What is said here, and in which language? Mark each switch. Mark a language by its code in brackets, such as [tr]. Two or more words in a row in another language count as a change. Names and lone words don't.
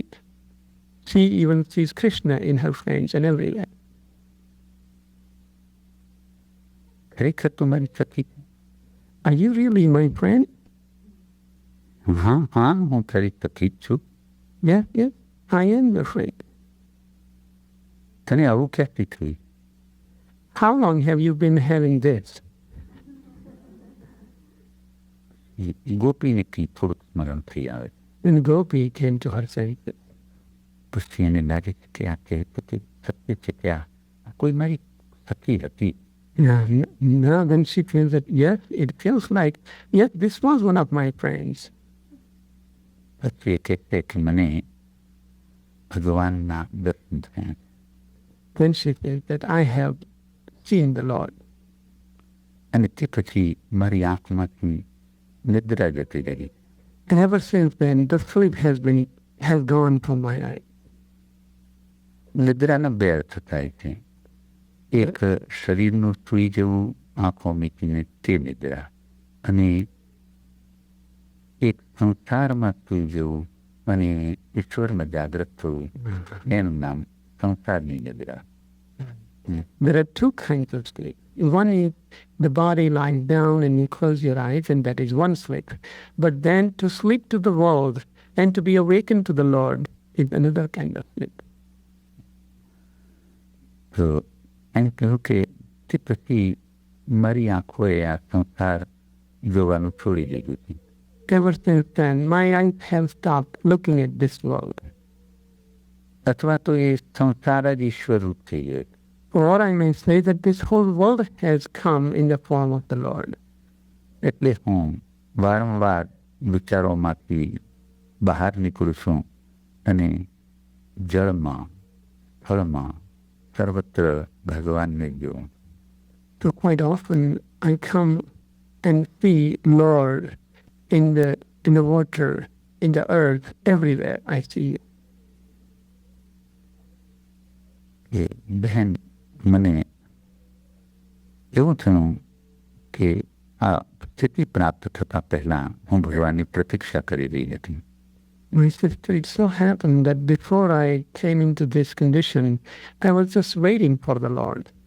[en] She even sees Krishna in her friends and everywhere. [gu] ખરેખર તું મારી સખી છે? [en] Are you really my friend? [gu] હા હા હું તારી સખી જ છું. [en] Yes, yes, I am your friend. [gu] તને આવું ક્યાંથી થયું? [en] How long have you been having this? [gu] ગોપીને કંઈ થોડુંક સ્મરણ થઈ આવે. [en] Then Gopi came to her senses. [gu] પછી એને લાગે છે કે આ કહેતો તે સત્ય છે કે આ કોઈ મારી સખી હતી. [en] Now then she feels that, yes, it feels like, yes, this was one of my friends. [gu] પછી એ કહેશે કે મને ભગવાનના દર્શન થયા. [en] Then she says that I have seen the Lord. [gu] અને તે પછી મારી આંખમાંથી નિદ્રા જતી રહી. [en] And ever since then, the sleep has gone from my eye. [gu] નિદ્રાના બે અર્થ થાય છે. એક શરીરનું સુઈ જવું આંખો મીચીને તે નિદ્રા, અને એક સંસારમાં સુઈ જવું અને ઈશ્વરમાં જાગ્રત થવું એનું નામ સંસારની નિદ્રા. [en] There are two kinds of sleep. One is the body lying down and you close your eyes, and that is one sleep. But then to sleep to the world and to be awakened to the Lord is another kind of sleep. [gu] તો એને કહ્યું કે તે પછી મારી આંખોએ આ સંસાર જોવાનું છોડી દીધું છે. [en] Ever since then, my eyes have stopped looking at this world. [gu] અથવા તો એ સંસાર જ ઈશ્વર રૂપ થઈ ગયો. [en] Or I may say that this whole world has come in the form of the Lord. [gu] એટલે હું વારંવાર વિચારોમાંથી બહાર નીકળું છું અને જળમાં ફળમાં સર્વત્ર ભગવાનને જોઉં. [en] So quite often I come and see Lord in the water, in the earth, everywhere I see you. [gu] કે બહેન મને એવું થયું કે આ સ્થિતિ પ્રાપ્ત થતાં પહેલાં હું ભગવાનની પ્રતીક્ષા કરી રહી હતી. [en] My sister, it so happened that before I came into this condition, I was just waiting for the Lord.